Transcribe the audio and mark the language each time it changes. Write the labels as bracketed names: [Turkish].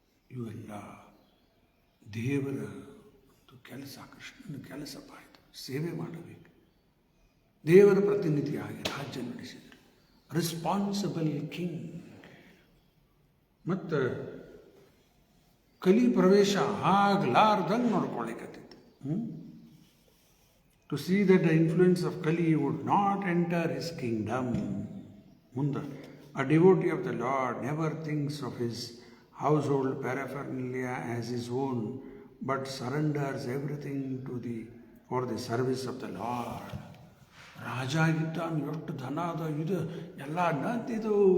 [Kannada] ಇವೆಲ್ಲ ದೇವರ ಒಂದು ಕೆಲಸ, ಕೃಷ್ಣನ ಕೆಲಸಪ್ಪ. ಆಯಿತು, ಸೇವೆ ಮಾಡಬೇಕು, ದೇವರ ಪ್ರತಿನಿಧಿಯಾಗಿ ರಾಜ್ಯ ನಡೆಸಿದರು. [English] Responsible king. [Kannada] ಮತ್ತು ಕಲಿ ಪ್ರವೇಶ ಆಗ್ಲಾರ್ದಂಗೆ ನೋಡ್ಕೊಳ್ಳಿಕತ್ತಿತ್ತು. [English] To see that the influence of Kali would not enter his kingdom. Munda, a devotee of the Lord never thinks of his household paraphernalia as his own, but surrenders everything for the service of the Lord. [Kannada] ರಾಜ ಆಗಿದ್ದಾನು, ಎಷ್ಟು ಧನ ಅದ, ಇದು ಎಲ್ಲ ನಂತಿದು.